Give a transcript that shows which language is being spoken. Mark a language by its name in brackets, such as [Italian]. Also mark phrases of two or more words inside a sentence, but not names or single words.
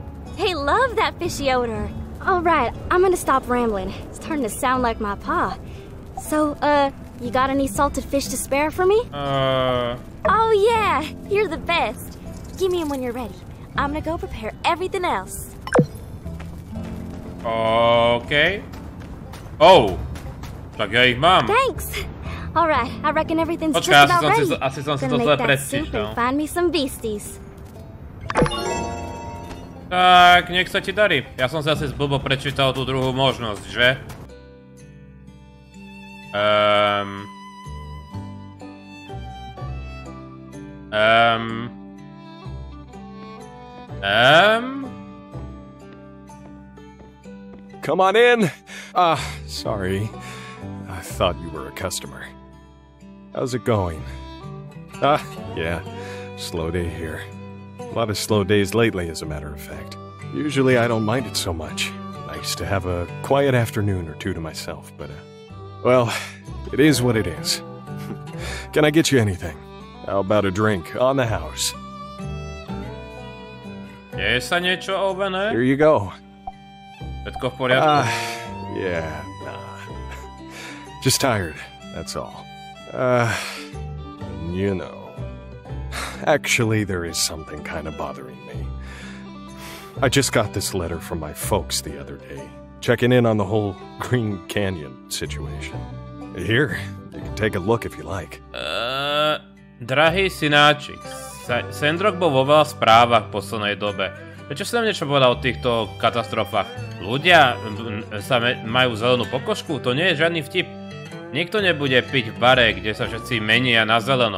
[English] They love that fishy odor. All right, I'm gonna stop rambling. It's starting to sound like my pa. So, you got any salted fish to spare for me? Oh yeah, you're the best. Give me 'em when you're ready. I'm gonna go prepare everything else. [Slovak] Okay. Oh, tak ja ich mám. [English] Thanks. All right, I reckon everything's just about ready. [Slovak] Asi som si to [English] Gonna [Slovak] zle [English] make that soup [Slovak] predčítal. [English] and find me some beasties. [Slovak] Tak, nech sa ti darí. Ja som si asi zblbo prečítal tú druhú možnosť, že? [English] Come on in. Sorry. I thought you were a customer. How's it going? Yeah. Slow day here. A lot of slow days lately, as a matter of fact. Usually I don't mind it so much. Nice to have a quiet afternoon or two to myself, but, well, it is what it is. Can I get you anything? How about a drink on the house? [Slovak] Je sa niečo, Ovene? [English] Here you go. [Slovak] Všetko v poriadku? [English] Yeah, nah. Just tired, that's all. You know. Actually, there is something kind of bothering me. I just got this letter from my folks the other day, checking in on the whole Green Canyon situation. Here, you can take a look if you like. [Slovak] Drahý synáčik, Sandrock bol vo veľa správach v poslednej dobe. Prečo si nám niečo povedal o týchto katastrofách? Ľudia majú zelenú pokožku? To nie je žiadny vtip. Nikto nebude piť v bare, kde sa všetci menia na zeleno.